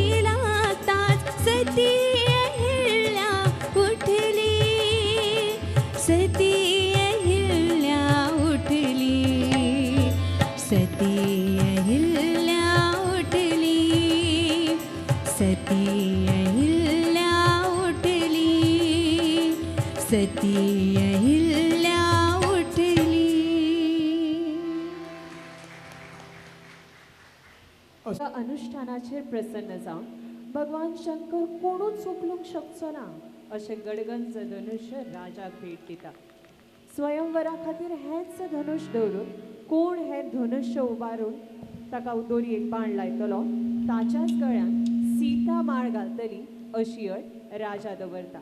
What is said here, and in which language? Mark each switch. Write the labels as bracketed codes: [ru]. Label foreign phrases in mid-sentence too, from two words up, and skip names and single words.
[mr] लागताच, सती अहिल्या उठली, सती अहिल्या उठली, सती अहिल्या उठली, सती अहिल्या उठली, सती अहिल्या उठली. [kok] अशा अनुष्ठानाचेर प्रसन्न जावन भगवान शंकर कोणूच चुकलूंक शकचो ना अशें गडगंज धनुश्य राजाक भेट दिता. स्वयंवरा खातीर हेंच धनुश दवरून कोण हें धनुश्य उबारून ताका दोरयेक बाण लायतलो ताच्याच गळ्यान सीता माळ घालतली अशी अट राजा दवरता.